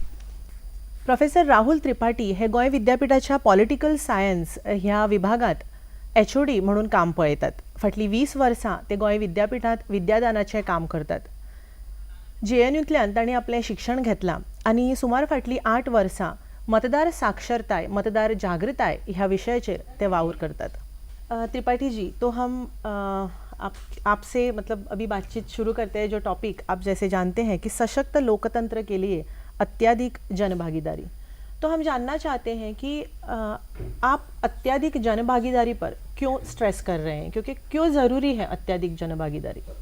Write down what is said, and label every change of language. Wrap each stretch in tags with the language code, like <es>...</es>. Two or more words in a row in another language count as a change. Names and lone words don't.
<kok>प्रोफेसर राहुल त्रिपाठी हे गोंय विद्यापीठाच्या</kok> <en>political science</en> <kok>ह्या विभागात HOD म्हणून काम पळयतात. फाटली 20 वर्सां ते गोंय विद्यापीठात विद्यादानाचें काम करतात. JNUतल्यान तांणी आपलें शिक्षण घेतलां आनी सुमार फाटली 8 वर्सां मतदार साक्षरताय मतदार जागृताय ह्या विशयाचेर ते वावर करतात.</kok> <hi>त्रिपाठी जी, तो हम आपसे मतलब अभी बातचीत शुरू करते हैं. जो टॉपिक आप जैसे जानते हैं कि सशक्त लोकतंत्र के लिए अत्याधिक जनभागीदारी, तो हम जानना चाहते हैं कि आप अत्याधिक जनभागीदारी पर क्यों स्ट्रेस कर रहे हैं, क्योंकि क्यों ज़रूरी है अत्याधिक जनभागीदारी?</hi>